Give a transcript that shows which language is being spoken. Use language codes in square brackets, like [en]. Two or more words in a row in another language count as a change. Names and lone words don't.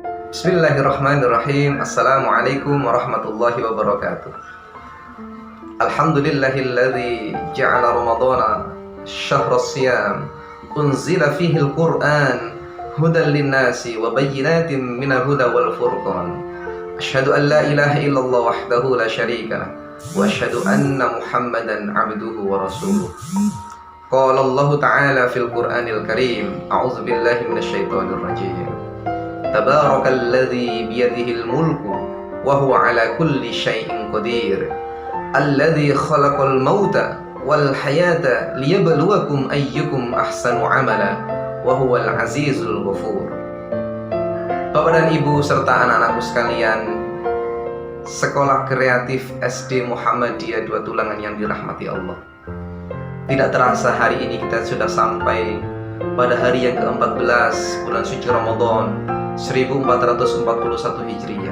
[ar] بسم الله الرحمن الرحيم السلام عليكم ورحمة الله وبركاته. الحمد لله الذي جعل رمضان شهر الصيام أنزل فيه القرآن هدى للناس وبينات من الهدى والفرقان. أشهد أن لا إله إلا الله وحده لا شريك له وأشهد أن محمدا عبده ورسوله. قال الله تعالى في القرآن الكريم أعوذ بالله من الشيطان الرجيم. تبارك الذي بيده الملك وهو على كل شيء قدير. الذي خلق الموت والحياة ليبلوكم أيكم أحسن عملا وهو العزيز الغفور. [id] Bapak dan Ibu serta anak-anakku sekalian, Sekolah Kreatif SD Muhammadiyah Dua Tulangan yang dirahmati Allah. Tidak terasa hari ini kita sudah sampai pada hari yang ke-14 bulan suci Ramadan 1441 Hijriah.